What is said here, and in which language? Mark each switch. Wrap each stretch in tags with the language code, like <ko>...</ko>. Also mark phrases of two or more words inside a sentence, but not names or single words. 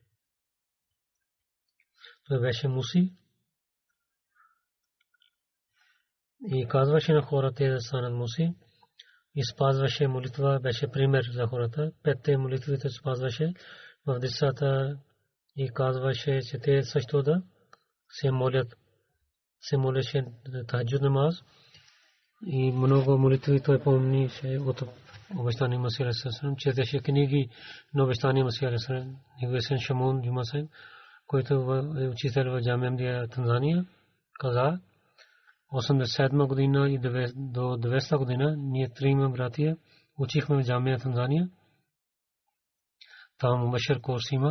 <bg>Той беше муси и казваше на хората да станат муси и спазваше молитва, беше пример за хората. Петте молитвите спазваше в десата и казваше, че те също да се молят. Се молеше</bg> <ur>تہجد نماز</ur> <bg>и много молитви той помнише от обещания Месия</bg> <ar>عليه السلام.</ar> <bg>Четеше книги на обещания Месия</bg> <ar>عليه السلام.</ar> <bg>Неговия син Шамун Джума Сахиб, който е учител в Джамия Ахмадия, Танзания, каза 87 година и до 200 година ние трима братия учихме в Джамия Танзания. Там Мубашир курс има.</bg>